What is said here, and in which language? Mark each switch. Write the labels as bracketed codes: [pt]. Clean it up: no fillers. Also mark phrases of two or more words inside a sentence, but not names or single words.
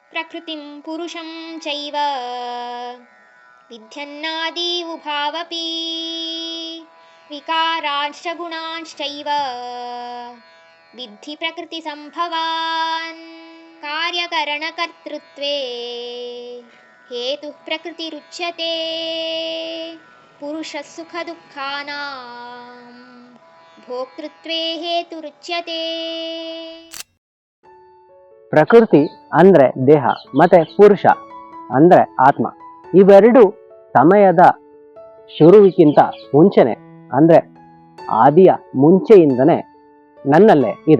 [sa] प्रकृतिं पुरुषं चैव विध्यन्नादि उभावपि विकारांश्च गुणांश्चैव विद्धि प्रकृतिसम्भवान् कार्यकरणकर्तृत्वे हेतुः प्रकृतिरुच्यते पुरुषः सुखदुःखानां ಭೋಕ್ತೃತ್ವೇ ಹೇತುರುಚ್ಯತೆ. [kn] ಪ್ರಕೃತಿ ಅಂದ್ರೆ ದೇಹ ಮತ್ತೆ ಪುರುಷ ಅಂದ್ರೆ ಆತ್ಮ. ಇವೆರಡು ಸಮಯದ ಶುರುವಿಗಿಂತ ಮುಂಚೆನೆ ಅಂದ್ರೆ ಆದಿಯ ಮುಂಚೆಯಿಂದನೇ ನನ್ನಲ್ಲೇ ಇದೆ.